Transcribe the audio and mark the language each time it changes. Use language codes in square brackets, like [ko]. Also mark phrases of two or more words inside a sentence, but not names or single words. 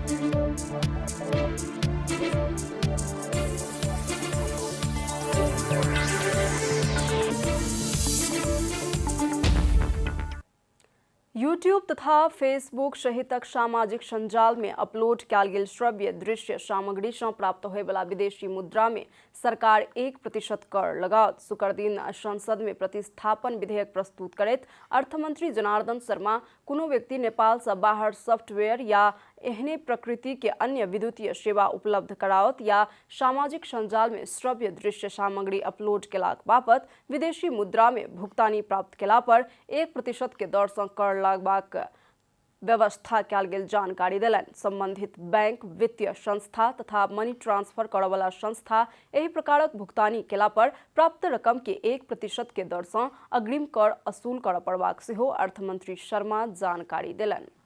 [mai] यूट्यूब तथा फेसबुक सहितक सामाजिक संजाल में अपलोड कयल गेल श्रव्य दृश्य सामग्री से प्राप्त होय वाला विदेशी मुद्रा में सरकार 1% कर लगाओत। शुक्र दिन संसद में प्रतिस्थापन विधेयक प्रस्तुत करैत अर्थमंत्री जनार्दन शर्मा कोनो व्यक्ति नेपाल से बाहर सॉफ्टवेयर या एहने प्रकृति के अन्य विद्युतीय सेवा उपलब्ध कराओत या सामाजिक संजाल में श्रव्य दृश्य सामग्री अपलोड केलाक बापत विदेशी मुद्रा में भुगतानी प्राप्त केला पर 1% के दर सँ कर लगबाक व्यवस्था कयल गेल जानकारी देलनि। संबंधित बैंक, वित्तीय संस्था तथा [en] money transfer [mai] करय वाला संस्था एहि प्रकारक भुगतानी केला पर प्राप्त रकम के 1% के दर सँ अग्रिम कर असूल करय पड़बाक सेहो अर्थमंत्री शर्मा जानकारी देलनि।